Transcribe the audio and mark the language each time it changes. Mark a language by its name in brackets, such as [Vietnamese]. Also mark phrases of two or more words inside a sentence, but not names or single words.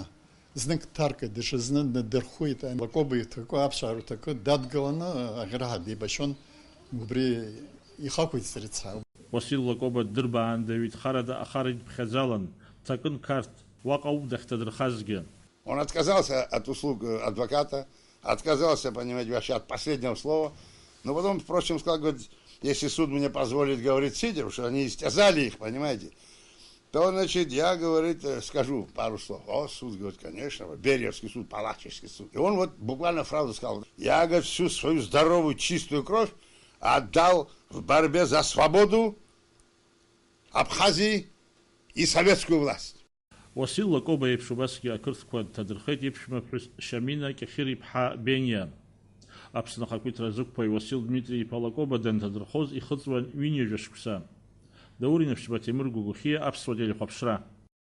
[Abkhazian] Знык дҭаркит, даҽазны днадырхәит, Лакоба иҭакы, аԥсуаа рҭакы дадгыланы аӷьараҳа деибашьон, убри ихақәиҭҵар ицҳа. Уасил Лакоба дырбаан даҩидхарада ахара идԥхьаӡалан, дҭакын қарҭ, уаҟа ауп дахьҭадырхазгьы. [Russian] Он отказался от услуг адвоката, отказался, понимаете, вообще от последнего слова, но потом, впрочем, сказал, говорит, если суд мне позволит говорить сидя, потому что они истязали их, понимаете, то, значит, я, говорит, скажу пару слов. О, суд, говорит, конечно, Бериевский суд, Палачевский суд. И он вот буквально фразу сказал, я, говорит, всю свою здоровую, чистую кровь отдал в борьбе за свободу Абхазии и советскую власть. [Abkhazian] Уасил Лакоба еиԥш убасгьы ақырҭқәа дҭадырхеит иԥшәмаԥҳәыс Шамина Кьахьыр-иԥҳа Бениа. Аԥсны ахақәиҭра зықәԥаҩ Уасил Дмитрий-иԥа Лакоба данҭадырхоз ихыҵуан ҩынҩажәа шықәса. Даур Инапшьба Темыр Гәыгәхьиа, аԥсуа телехәаԥшра.